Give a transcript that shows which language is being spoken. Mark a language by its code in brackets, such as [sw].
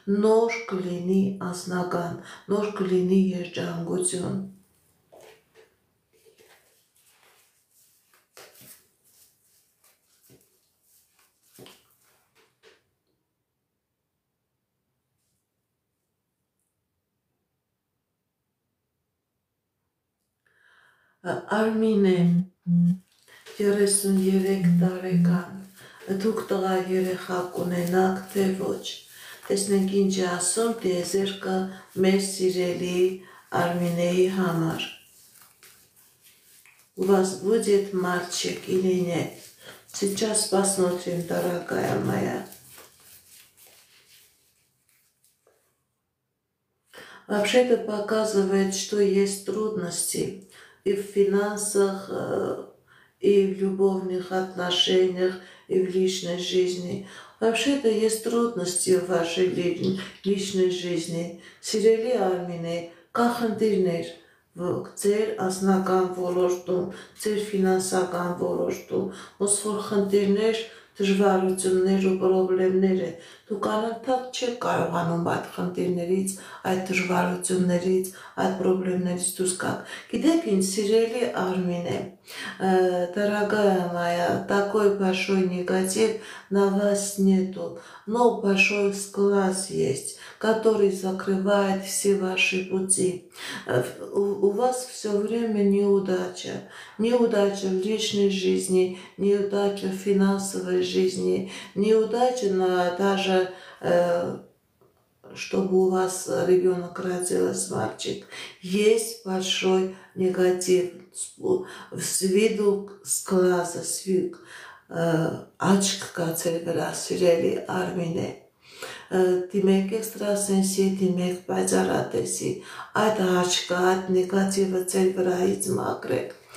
[hy] նոր կլինի անձնական, նոր կլինի երջանկություն։ Արմինե 33 տարեկան Դուք տղա երեխա կունենաք, թե ոչ։ Տեսնենք ինչ է ասում տիեզերքը մեր сирելի Արմինեի համար։ [ru] У вас будет мальчик или нет? Сейчас посмотрим, дорогая моя. Вообще-то показывает, что есть трудности и в финансах, и в любовных отношениях, и в личной жизни. Вообще-то есть трудности в вашей личной жизни. [hy] Սիրելի Արմինե, կա խնդիրներ ձեր անձնական ոլորտում, ձեր ֆինանսական ոլորտում, ոնց որ խնդիրներ, դժվարություններ ու խնդիրներ է։ Դուք անընդհատ չեք կարողանում այդ խնդիրներից, այդ դժվարություններից, այդ խնդիրներից դուրս գալ։ Գիտեք ինչ, սիրելի Արմինե, [ru] дорогая моя, такой большой негатив на вас нету, но большой сглаз есть, который закрывает все ваши пути. У вас все время неудача. Неудача в личной жизни, неудача в финансовой жизни, неудача даже чтобы у вас ребенок родился, мальчик. Есть большой негатив с виду с глаза, с виду [hy] աչք կա ձեր վրա, սիրելի Արմինե, դիմեք էքստրասենսի, դիմեք պայծառատեսի, այդ աչքը, այդ նեգատիվը ձեր վրայից մաքրեք,